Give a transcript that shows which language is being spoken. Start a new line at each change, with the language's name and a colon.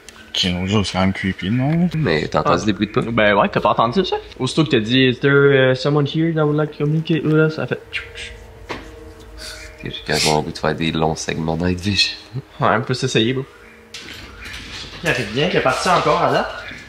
French: Ok, c'est quand même creepy, non? Mais t'as entendu des bruits de pas? Ben ouais, t'as pas entendu ça? Aussitôt que t'as dit,
English: is there someone here that would like to communicate with us?
French: Ça fait... J'ai quasiment envie de faire des longs segments Night Vision. Ouais, on peut s'essayer, bro. Ça fait bien qu'il est parti encore à date.